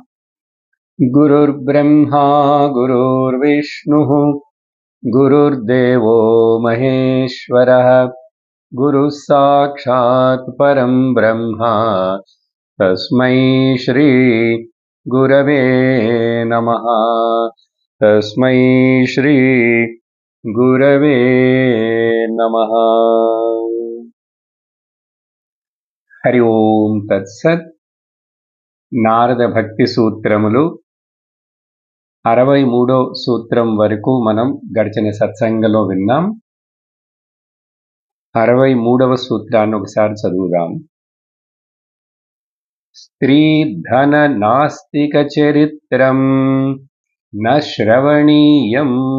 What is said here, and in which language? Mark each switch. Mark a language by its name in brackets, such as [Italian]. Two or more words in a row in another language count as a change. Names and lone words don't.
[Sanskrit] गुरुर्ब्रह्मा गुरुर्विष्णुः गुरुर्देवो महेश्वरः गुरुः साक्षात् परं ब्रह्म तस्मै श्री गुरवे नमः। तस्मै श्री गुरवे नमः। हरि ओम तत्सत्। [Telugu] నారద భక్తి సూత్రములు 63వ సూత్రం వరకు మనం గడిచిన సత్సంగంలో విన్నాం. 63వ సూత్రాన్ని ఒకసారి చదువుదాం. [Sanskrit] స్త్రీ ధన నాస్తిక చరిత్రం న శ్రవణీయం.